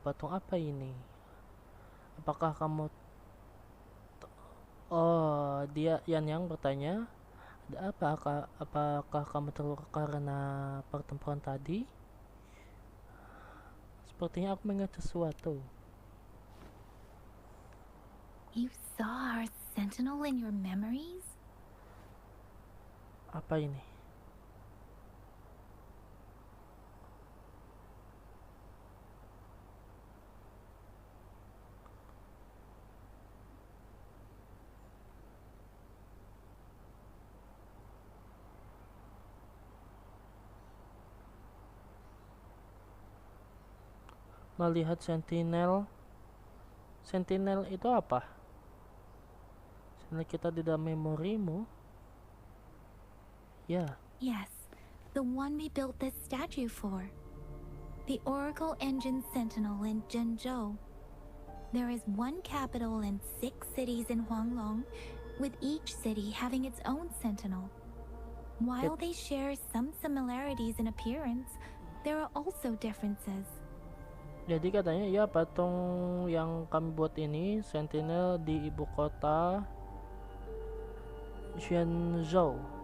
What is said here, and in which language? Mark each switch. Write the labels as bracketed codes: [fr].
[id] Patung apa ini? Apakah kamu... Oh, dia yang bertanya. Ada apa? Apakah kamu terluka karena pertempuran tadi? Sepertinya aku mengingat sesuatu. [en] You saw our sentinel in your memories? [id] Apa ini? Melihat sentinel. Sentinel itu apa? Sentinel kita di dalam memorimu. Ya, [en] Yes, the one we built this statue for. The Oracle Engine Sentinel in Zhenzhou. There is one capital and 6 cities in Huanglong, with each city having its own sentinel. While they share some similarities in appearance, there are also differences. [id] jadi katanya ya patung yang kami buat ini sentinel di ibu kota Jinzhou.